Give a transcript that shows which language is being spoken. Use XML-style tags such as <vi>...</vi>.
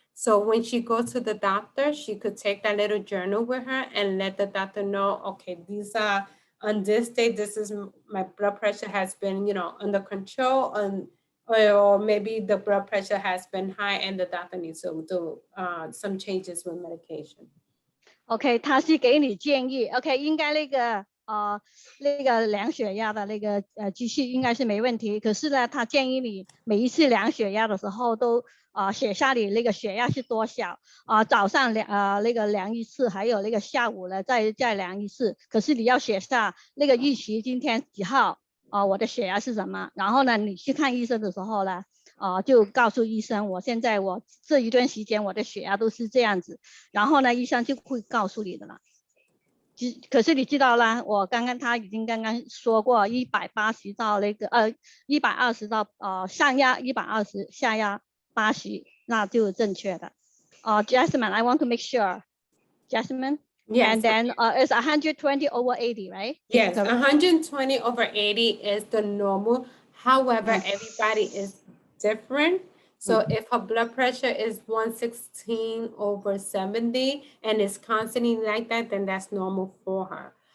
<en>So when she goes to the doctor, she could take that little journal with her and let the doctor know, okay, these are on this day, this is my blood pressure has been, under control, or maybe the blood pressure has been high and the doctor needs to do some changes with medication.</en> <zh>OK， 他是给你建议 ，OK， 应该那个量血压的那个机器应该是没问题。可是呢，他建议你每一次量血压的时候都写下你那个血压是多少早上那个量一次，还有那个下午呢再量一次。可是你要写下那个日期，今天几号我的血压是什么？然后呢，你去看医生的时候呢。就告诉医生，我这一段时间我的血压都是这样子，然后呢，医生就会告诉你的了。可是你知道啦，我他已经刚刚说过180到那个120到上压120，下压80，那就正确的。</zh> <en>Jasmine, I want to make sure. Jasmine? Yes. And then it's 120 over 80, right? Yes, 120 over 80 is the normal. However, everybody is different. So if her blood pressure is 116 over 70 and it's constantly like that, then that's normal for her.</en>